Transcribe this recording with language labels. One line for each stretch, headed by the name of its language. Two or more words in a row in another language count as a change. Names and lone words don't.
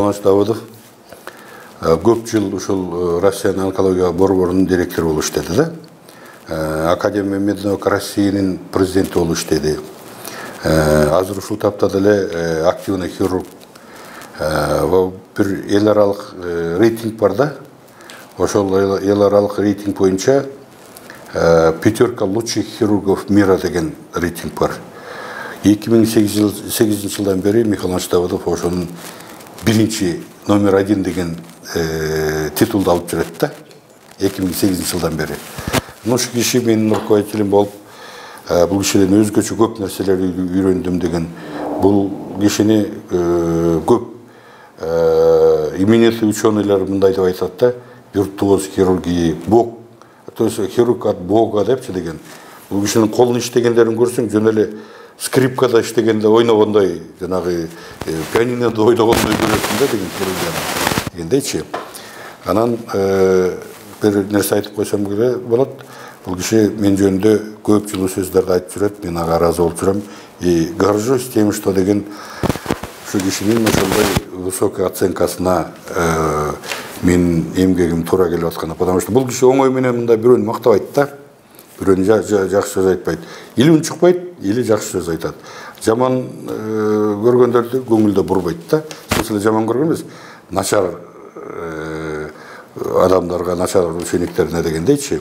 Kyrgyz: Иванович Давыдов көп жыл ушул Россиянын онкология борборунун директору болуп иштеди да.
Russian: Академия меднаук
Kyrgyz: Россиянын президенти болуп иштеди. Азыр ушул тапта деле активный хирург. Бир эл аралык рейтинг бар да. Ошол эл аралык рейтинг боюнча
Russian: пятерка лучших хирургов мира
Kyrgyz: деген рейтинг бар. 2008 жылдан бери Михаил Иванович Давыдов ошонун биринчи номер 1 деген титулду алып жүрөт да. 2008 жылдан бери. Ушул киши менин руководителим болуп, бул кишиден өзгөчө көп нерселерди үйрөндүм деген. Бул кишини көп именитый ученыйлар мындай деп айтат да,
Russian: виртуоз хирургии, бог, то есть хирург от бога
Kyrgyz: депчи деген. Бул кишинин колун иштегендерин көрсөң, жөн эле скрипкада иштегенде ойногондой, жанагы пианинода ойногондой көрөсүң да деген хирургияны дегендейчи. Анан бир нерсе айтып койсом болот. Бул киши мен жөнүндө көп жылуу сөздөрдү айтып жүрөт, мен ага ыраазы болуп жүрөм.
Russian: И горжусь тем, что
Kyrgyz: деген ушу кишинин ошондой высокой оценкасына мен эмгегим туура келип атканы. Потому что бул киши оңой менен мындай бирөөнү мактабайт да. бирөөнү жакшы сөз айтпайт. Или унчукпайт, или жакшы сөз айтат. Жаман көргөндөрдү көңүлдө бурбайт да. Сен жаман көргөн эмес, начар адамдарга, начар учениктерине дегендейчи.